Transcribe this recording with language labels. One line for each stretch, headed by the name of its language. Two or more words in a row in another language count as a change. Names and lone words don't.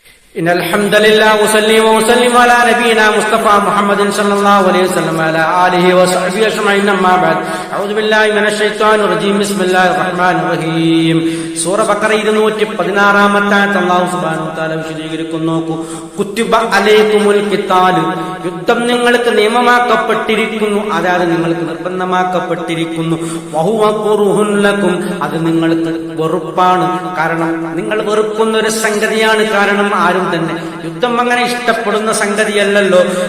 Arabic: إن الحمد لله وصلي وسلم على نبينا مصطفى محمد صلى الله عليه وسلم على آله وصحبه أجمعين أما بعد أعوذ بالله من الشيطان الرجيم بسم الله الرحمن الرحيم
Malayalam: സൂറ ബഖറ 216
Arabic: الله سبحانه وتعالى
Malayalam: വിശദീകരിക്കുന്നു
Arabic: كتب عليكم القتال
Malayalam: യുദ്ധം നിങ്ങൾക്ക് നിയമമാക്കപ്പെട്ടിരിക്കുന്നു അതായത് നിങ്ങൾക്ക് നിർബന്ധമാക്കപ്പെട്ടിരിക്കുന്നു
Arabic: وهو كره لكم
Malayalam: അത് നിങ്ങൾക്ക് വെറുപ്പാണ് കാരണം നിങ്ങൾ വെറുക്കുന്ന ഒരു സംഗതിയാണ് കാരണം ആരും തന്നെ യുദ്ധം അങ്ങനെ ഇഷ്ടപ്പെടുന്ന സംഗതിയല്ലല്ലോ